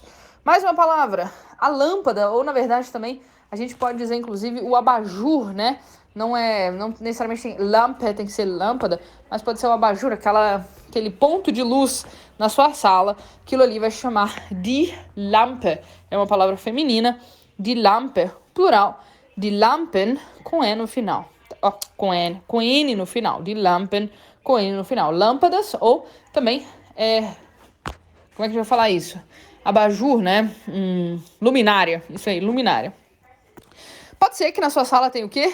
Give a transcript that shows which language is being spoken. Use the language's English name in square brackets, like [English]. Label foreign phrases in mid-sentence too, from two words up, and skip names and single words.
[Portuguese] Mais uma palavra, a lâmpada, ou na verdade também, a gente pode dizer inclusive o abajur, né? Não necessariamente tem lâmpada, tem que ser lâmpada, mas pode ser o abajur, aquele ponto de luz na sua sala, aquilo ali vai chamar [German] die Lampe. [Portuguese] É uma palavra feminina, [German] die Lampe, plural, die Lampen [Portuguese] com N no final. Com N no final, [German] die Lampen [Portuguese] com N no final. Lâmpadas ou também, como é que a gente vai falar isso? Abajur, né? Luminária, isso aí, luminária. Pode ser que na sua sala tenha o quê?